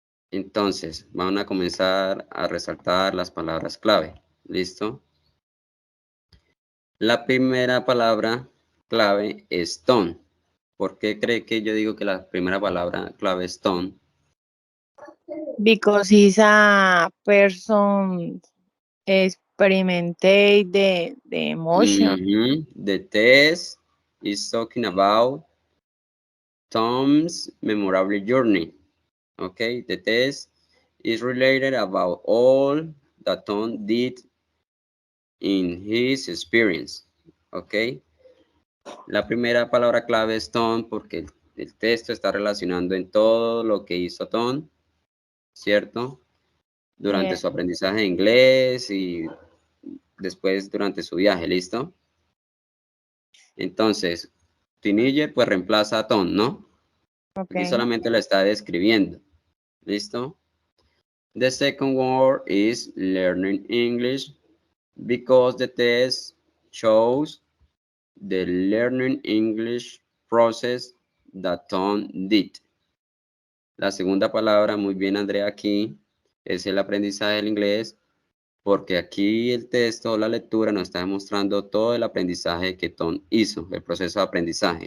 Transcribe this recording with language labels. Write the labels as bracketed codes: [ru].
[es] Entonces, van a comenzar a resaltar las palabras clave. ¿Listo? La primera palabra clave es ton. ¿Por qué cree que yo digo que la primera palabra clave es ton? [en] Because he's a person experimentate the emotion. The test is talking about Tom's memorable journey. Okay, the test is related about all that Tom did in his experience. [es] Okay, la primera palabra clave es Tom porque el texto está relacionando en todo lo que hizo Tom, ¿cierto? Durante Yeah. su aprendizaje de inglés y después durante su viaje, ¿listo? Entonces, teenager pues reemplaza a Tom, ¿no? Aquí Okay. solamente lo está describiendo. ¿Listo? [en] The second word is learning English because the test shows the learning English process that Tom did. [es] La segunda palabra, muy bien Andrea, aquí es el aprendizaje del inglés porque aquí el texto o la lectura nos está demostrando todo el aprendizaje que Tom hizo, el proceso de aprendizaje.